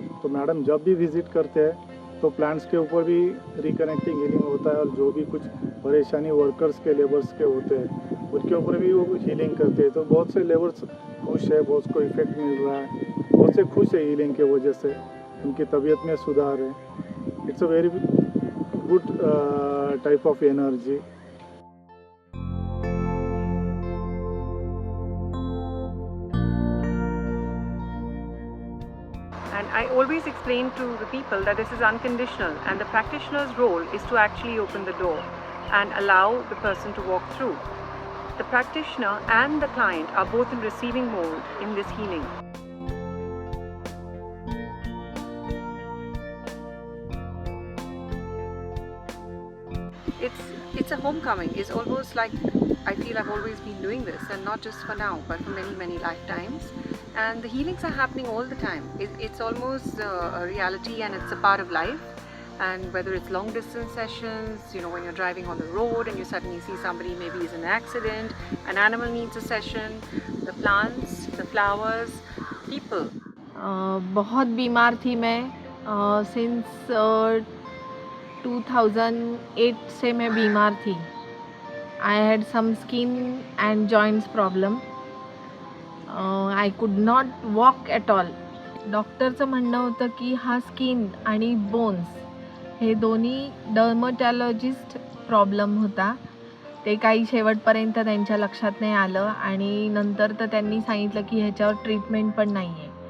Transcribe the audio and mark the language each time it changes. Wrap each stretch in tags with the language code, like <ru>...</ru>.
<hi>तो मैडम जब भी विज़िट करते हैं तो प्लांट्स के ऊपर भी रिकनेक्टिंग हीलिंग होता है, और जो भी कुछ परेशानी वर्कर्स के लेबर्स के होते हैं उनके ऊपर भी वो हीलिंग करते हैं। तो बहुत से लेबर्स खुश है, बहुत को इफेक्ट मिल रहा है, बहुत से खुश है हीलिंग के वजह से, उनकी तबीयत में सुधार है।</hi> <en>It's a very good type of energy. And I always explain to the people that this is unconditional, and the practitioner's role is to actually open the door and allow the person to walk through. The practitioner and the client are both in receiving mode in this healing. It's a homecoming. It's almost like I feel I've always been doing this, and not just for now but for many lifetimes. And the healings are happening all the time. It's almost a reality, and it's a part of life. And whether it's long distance sessions, when you're driving on the road and you suddenly see somebody maybe is in an accident, an animal needs a session, the plants, the flowers, people.</en> <hi>बहुत बीमार थी मैं since 2008 से मैं बीमार थी.</hi> <en>I had some skin and joints problem. I could not walk at all.</en> <mr>डॉक्टरचं म्हणणं होतं की हा स्किन आणि बोन्स हे दोन्ही डर्मटॉलॉजिस्ट प्रॉब्लेम होता. ते काही शेवटपर्यंत त्यांच्या लक्षात नाही आलं, आणि नंतर तर त्यांनी सांगितलं की ह्याच्यावर ट्रीटमेंट पण नाही आहे.</mr>